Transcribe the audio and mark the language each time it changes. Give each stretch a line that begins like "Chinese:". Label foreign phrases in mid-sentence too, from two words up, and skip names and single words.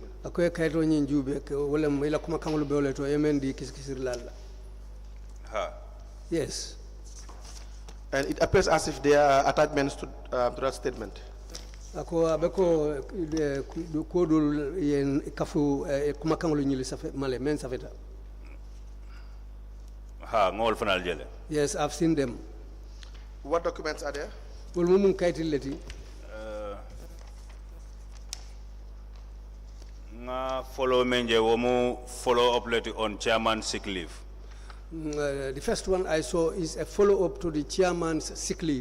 Mandingo: Akoy kaito nyin jube ke wala ila kuma kan be wala to MND kisikisirlala.
English: Yes. And it appears as if there are attachments to that statement.
Mandingo: Ako abeko kodul yen kafu kuma kan lu nyili safe male men safeta. Ngol fanal jele.
English: Yes, I've seen them. What documents are there?
Mandingo: Mum kaitileti. Nga
English: follow
Mandingo: menje womu
English: follow up letter on chairman sick leave. The first one I saw is a follow up to the chairman's sick leave.